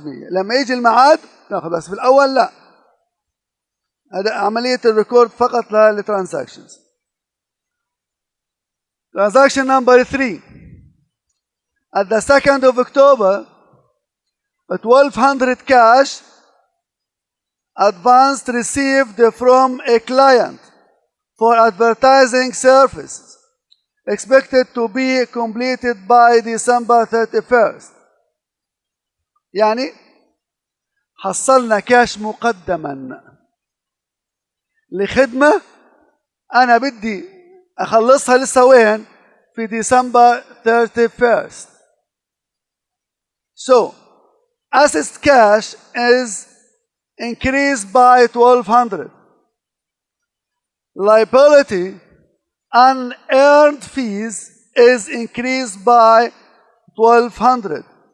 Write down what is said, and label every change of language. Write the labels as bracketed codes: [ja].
[ar] لما يجي المعاد ناخذ، بس في الأول لا. هذا عملية الريكورد فقط للترانزاكشنز. [en] Transaction number 3. At the 2nd of October, 1,200 cash advanced received from a client for advertising services expected to be completed by December 31st. [ar] يعني حصلنا كاش مقدما لخدمة أنا بدي أخلصها لسه وين؟ في [en] December 31st. So, assets cash is increased by 1,200. Liability unearned fees is increased by 1,200.